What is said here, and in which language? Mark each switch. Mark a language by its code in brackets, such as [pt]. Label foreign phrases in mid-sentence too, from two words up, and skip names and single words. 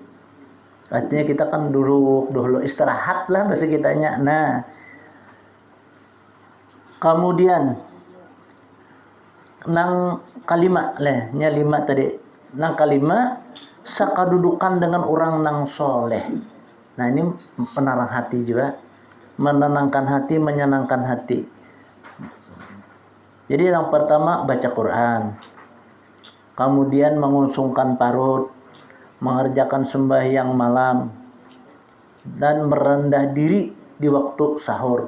[id] Artinya kita kan duduk dulu, istirahat lah bahasa kitanya. [bjn] Nah, kemudian nang kalima leh, nya 5 tadi. Nang kalima sakadudukan dengan orang nang soleh. [id] Nah, ini penarang hati juga, menenangkan hati, menyenangkan hati. Jadi yang pertama baca Quran, kemudian mengusungkan parut, mengerjakan sembahyang malam, dan merendah diri di waktu sahur.